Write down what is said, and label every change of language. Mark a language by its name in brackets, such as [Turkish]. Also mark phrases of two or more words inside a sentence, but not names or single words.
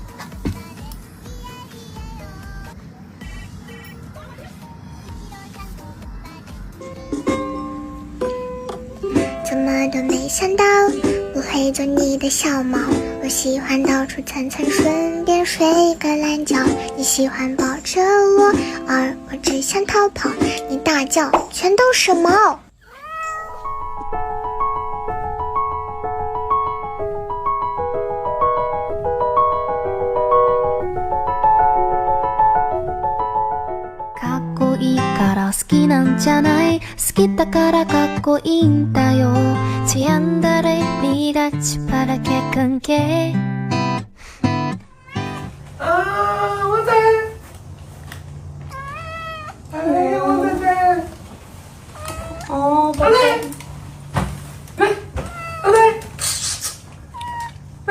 [Chinese] 怎么都没想到我会做你的小猫，我喜欢到处蹭蹭，顺便睡个懒觉。你喜欢抱着我，而我只想逃跑。你大叫，全都是猫。 [Japanese] かっこいいから好きなんじゃない、好きだからかっこいいんだよ。这样的人你的鸡巴的给更给。 [Chinese] 我在。哎，我在这。哦，宝贝。来，来，来，